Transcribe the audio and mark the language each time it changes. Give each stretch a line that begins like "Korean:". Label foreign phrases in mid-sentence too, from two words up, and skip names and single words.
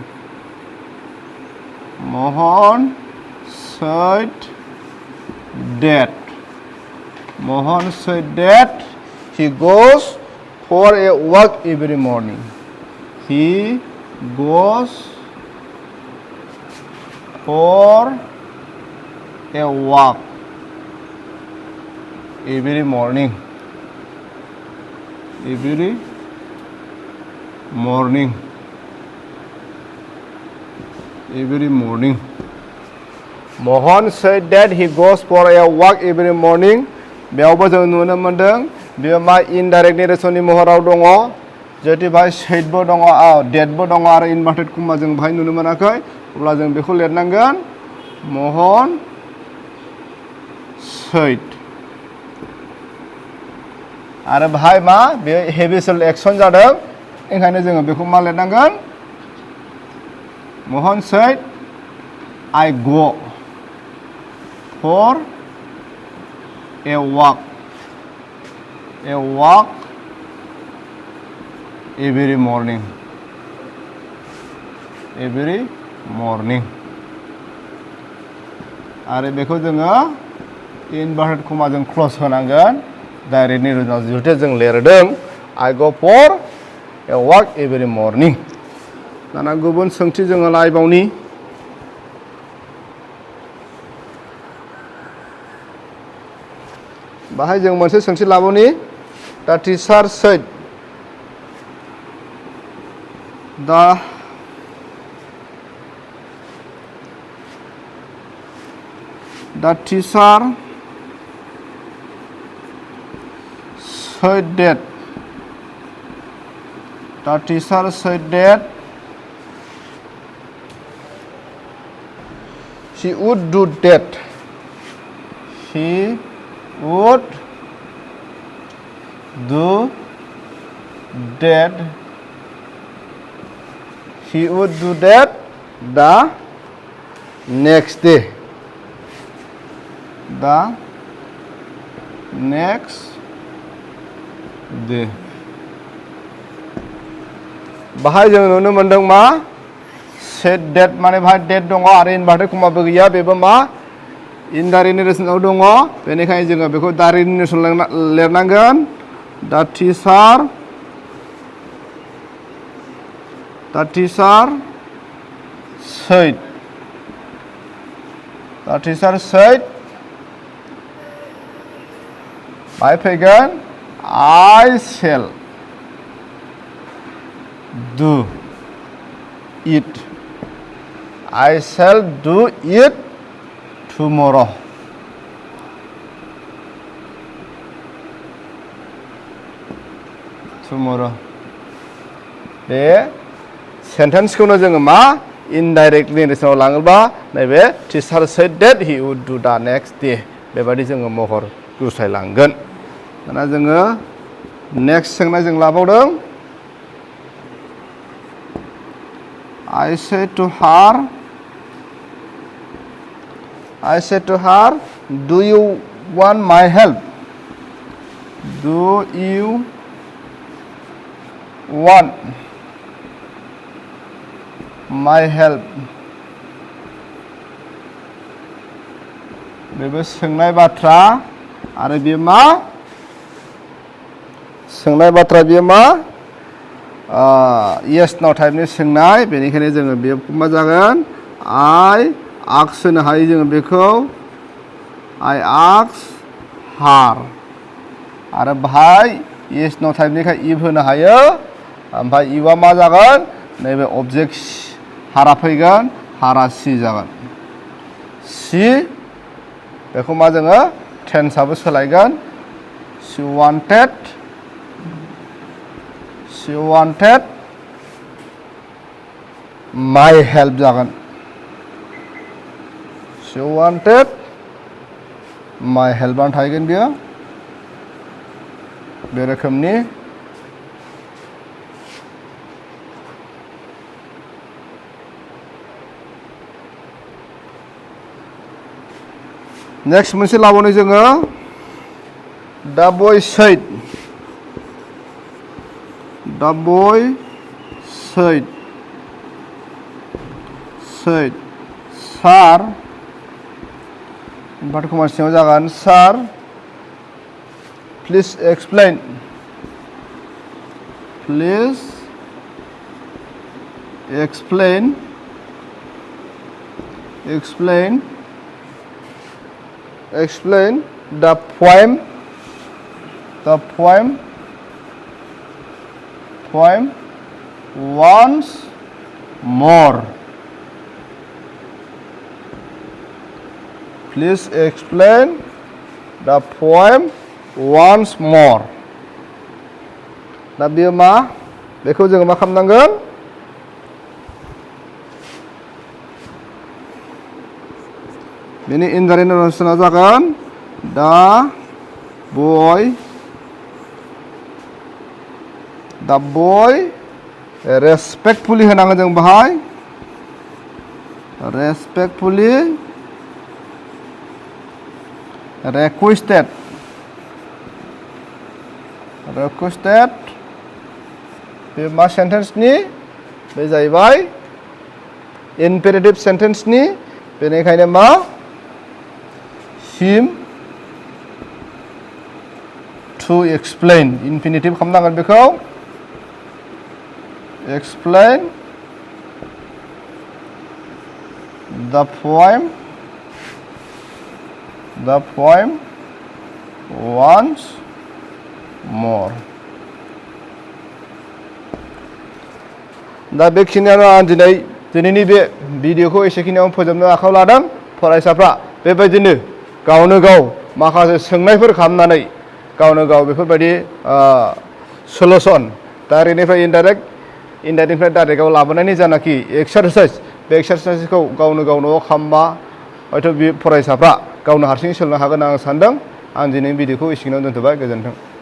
English: Mohan said he goes for a walk every morning he goes for a walk every morning Mohan said that he goes for a walk every
Bodo: morning बेयावबो जों नुनो मोनदों बेयो मा इनडाइरेक्ट नेरेसननि महराव दङ जुदि बाहाय सैदबो दङ डेटबो दङ आरो
English: inverted comma
Bodo: जों बाहाय नुनो मोनाखै अब्ला जों बेखौ लिरनांगोन महन सैद आरो बाहाय मा बे
English: habitual action
Bodo: जादों ओंखायनो जोङो बेखौ मा लिरनांगोन
English: Mohan said I go for a walk every morning
Bodo: आरो बेखौ जोङो इनभार्टेड कमाजों क्ल'ज होनांगोन डाइरेक्ट निरुजनाव जुदि जों लिरदों
English: I go for a walk every morning
Bodo: दाना गुबुन सोंथि जोङो लायबावनि बाहाय जों मोनसे सोंथि लाबावनि
English: The teacher said The teacher said that she would do that he would do that the next day
Bodo: बाहाय जों नुनो मोनदों मा सेट डेट माने बाहाय डेट दङ आरो इनभार्टेड कमाबो गैया बेबो मा इनडाइरेक्ट नेरेसनाव दङ बेनिखायनो जोङो बेखौ
English: direct narration
Bodo: लिरनांगोन
English: The teacher said
Bodo: बाहाय फैगोन
English: I shall do it tomorrow
Bodo: बे सेन्टेन्सखौनो जोङो मा इनडाइरेक्ट नेरेसनाव लाङोबा नैबे
English: teacher said that he would do the next day
Bodo: बेबायदि जोङो महर गुस्लायलांगोन दाना जोङो नेक्स्ट सोंनाय जों लाबावदों
English: I said to her do you want my help
Bodo: बेबो सोंनाय बाथ्रा आरो बेयो मा सोंनाय बाथ्रा बेयो मा
English: yes no
Bodo: टाइपनि सोंनाय बेनिखायनो जोङो बेयो मा जागोन
English: I ask
Bodo: होनो हायो जोङो बेखौ
English: I ask
Bodo: her आरो बाहाय
English: yes no
Bodo: टाइपनिखाय if होनो हायो ओमफ्राय इउआ मा जागोन नैबे अबजेक्ट हारा फैगोन हारा सि जागोन सि बेखौ मा जोङो टेन्सआबो सोलायगोन she
English: wanted my help जागोन she wanted my help
Bodo: आनो थाहैगोन बियो बे रोखोमनि नेक्स्ट मोनसे लाबावनो जोङो
English: the boy said sir बाट
Bodo: कुमार सिङाव जागोन
English: sir please explain the poem once more. Please explain the poem once more.
Bodo: दा बेयो मा बेखौ जोङो मा खालामनांगोन बेनि इनडाइरेक्ट नारेसनआ जागोन the
English: boy respectfully
Bodo: होनांगोन जों बाहाय respectfully requested बे मा सेन्टेन्सनि बे जाहैबाय इम्पेरेटिभ सेन्टेन्सनि बेनिखायनो मा
English: him to explain
Bodo: इनफिनिटिभ खालामनांगोन बेखौ
English: explain the poem once more.
Bodo: दा बेखिनियानो आं दिनैनि बे भिडिअखौ एसेखिनियाव फोजोबनो आखायाव लादों फरायसाफ्रा बेबायदिनो गावनो गाव माखासे सोंनायफोर खालामनानै गावनो गाव बेफोरबायदि सलुसन डाइरेक्टनिफ्राय इनडाइरेक्टनिफ्राय डाइरेक्टआव लाबोनायनि जानाखि एक्सारसाइज बे एक्सारसाइजखौ गावनो गाव न'आव खालामबा हयथ' बे फरायसाफ्रा गावनो हारसिङै सोलोंनो हागोन आं सानदों आं दिनै भिडिअखौ एसेखिनियाव दोनथ'बाय गोजोन्थों।